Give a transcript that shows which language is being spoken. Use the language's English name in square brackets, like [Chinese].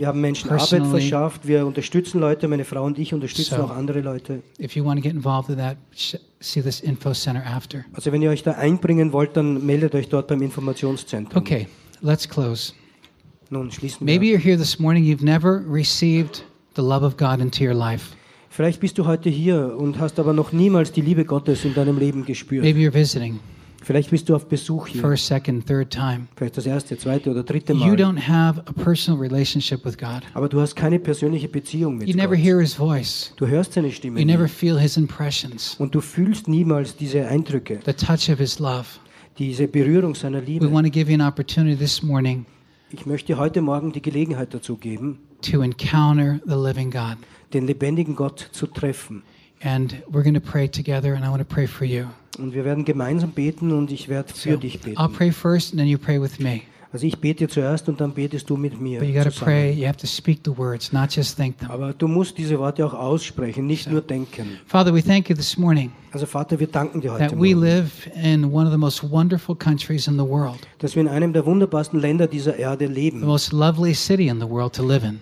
[German] Wir haben Menschen Arbeit verschafft. Wir unterstützen Leute. Meine Frau und ich unterstützen auch andere Leute. [English] If you want to get involved in that, see this info center after. [German] Also wenn ihr euch da einbringen wollt, dann meldet euch dort beim Informationszentrum. [English] Okay, let's close. [German] Nun, schließen wir. [English] Maybe you're here this morning, you've never received the love of God into your life. [German] Vielleicht bist du heute hier und hast aber noch niemals die Liebe Gottes in deinem Leben gespürt. [English] Maybe you're visiting. [German] Vielleicht bist du auf Besuch hier. [English] First, second, third time. [German] Vielleicht das erste, zweite oder dritte Mal. [English] You don't have a personal relationship with God. [German] Aber du hast keine persönliche Beziehung mit [English] you [German] Gott. [English] Never hear his voice. [German] Du hörst seine Stimme [English] you [German] nie. [English] Never feel his impressions. [German] Und du fühlst niemals diese Eindrücke. [English] The touch of his love. [German] Diese Berührung seiner Liebe. [English] We want to give you an opportunity this morning. [German] Ich möchte heute Morgen die Gelegenheit dazu geben, [English] to encounter the living God. [German] Den lebendigen Gott zu treffen. [English] And we're going to pray together, and I want to pray for you. [German] Und wir werden gemeinsam beten, und ich werde für dich beten. [English] I'll pray first, and then you pray with me. [German] Also ich bete zuerst, und dann betest du mit mir. [English] But you got to pray. You have to speak the words, not just think them. [German] Aber du musst diese Worte auch aussprechen, nicht nur denken. [English] Father, we thank you this morning. [German] Also Vater, wir danken dir heute [English] that we live in one of the most wonderful countries in the world. [German] Dass wir in einem der wunderbarsten Länder dieser Erde leben. [English] The most lovely city in the world to live in.